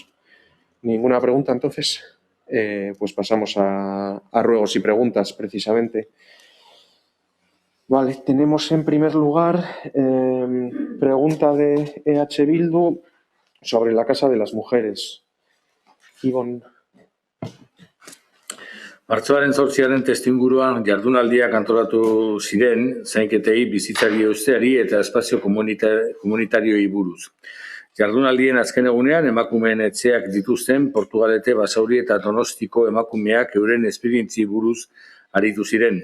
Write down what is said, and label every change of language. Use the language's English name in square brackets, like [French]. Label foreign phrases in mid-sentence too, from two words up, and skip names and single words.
[Spanish] ¿Ninguna pregunta, entonces? Pues pasamos a ruegos y preguntas, precisamente. Vale, tenemos en primer lugar pregunta de EH Bildu sobre la Casa de las Mujeres. Ibon. [Basque] Martxoaren 8. testuinguruan jardunaldiak antolatu ziren zainketei, bizitzari eusteari eta espazio komunitarioei buruz. Jardunaldien azken egunean emakumeen etxeak dituzten Portugalete, Basauri eta Donostiko emakumeak euren esperientzi buruz aritu ziren.